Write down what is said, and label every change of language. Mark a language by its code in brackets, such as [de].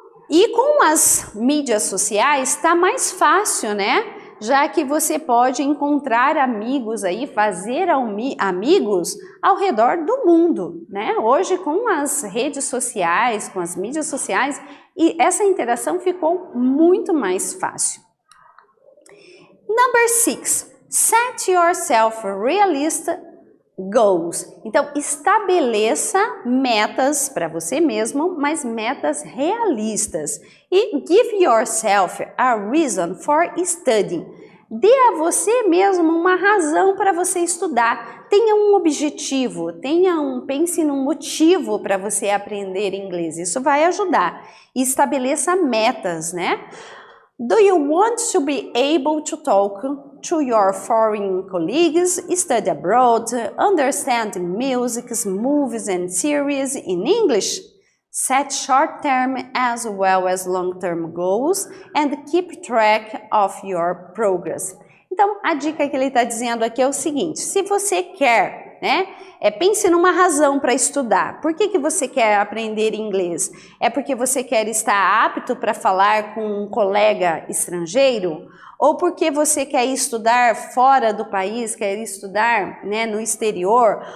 [pt] E com as mídias sociais está mais fácil, né? Já que você pode encontrar amigos aí, fazer amigos ao redor do mundo, né? Hoje com as redes sociais, com as mídias sociais, e essa interação ficou muito mais fácil. [en] Number 6, set yourself realistic goals. [pt] Então, estabeleça metas para você mesmo, mas metas realistas. [en] E give yourself a reason for studying. [pt] Dê a você mesmo uma razão para você estudar. Tenha um objetivo, pense num motivo para você aprender inglês. Isso vai ajudar. E estabeleça metas, né? [en] Do you want to be able to talk to your foreign colleagues, study abroad, understand music, movies and series in English? Set short-term as well as long-term goals and keep track of your progress. [pt] Então, a dica que ele está dizendo aqui é o seguinte: se você quer, né, pense numa razão para estudar. Por que você quer aprender inglês? É porque você quer estar apto para falar com um colega estrangeiro? Ou porque você quer estudar fora do país, quer estudar, né, no exterior?